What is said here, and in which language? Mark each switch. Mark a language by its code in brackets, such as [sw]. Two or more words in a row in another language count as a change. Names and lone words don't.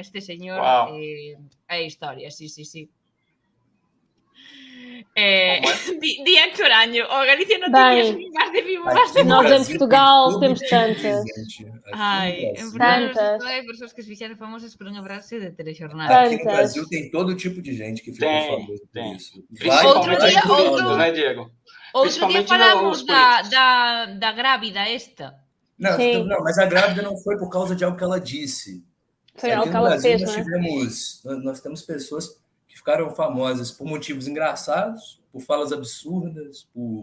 [gl] Este señor é historia, sí. Di Héctor Año, o Galicia non tiñas máis de vivo. [pt] Nós em Portugal temos tantas. [gl] Ai, en Portugal hai persoas que se fixeron famosas por unha frase de telexornal. [pt] Aqui no Brasil tem todo tipo de gente que ficou famoso por isso. Outro dia falamos da grávida esta. Não, mas a grávida não foi por causa de algo que ela disse. Foi algo que ela fez, né? Nós temos pessoas que ficaram famosas por motivos engraçados, por falas absurdas, por...